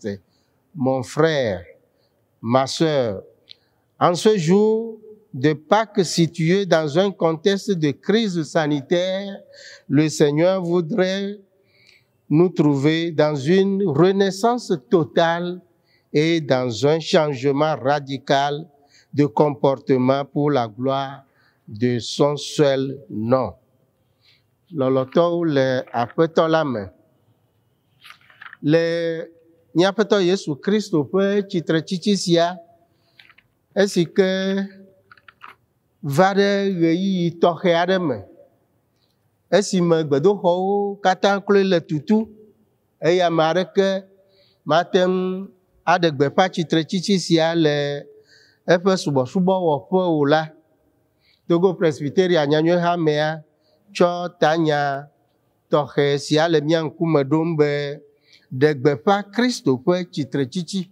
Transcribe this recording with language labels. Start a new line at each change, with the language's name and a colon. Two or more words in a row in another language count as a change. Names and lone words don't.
French: Mon frère, ma sœur, en ce jour de Pâques situé dans un contexte de crise sanitaire, le Seigneur voudrait nous trouver dans une renaissance totale et dans un changement radical de comportement pour la gloire de son seul nom.
Ewe: Loloto le apetolame. le míaƒetɔ Yesu Kristo ƒe tsitretsitsi sia, esi ke va ɖe ɣeyiɣi tɔxɛ aɖe me, esime gbedoxɔwo katã kloe le tutu eye ame aɖeke mate ŋu aɖe gbeƒã tsitretsitsi sia le eƒe subɔsubɔwɔƒe o la, Togo Presbyteria nyanyuehamea tsɔ tanya tɔxɛ sia le mía ŋkume ɖom be ɖe gbeƒã Kristo ƒe tsitretsitsi.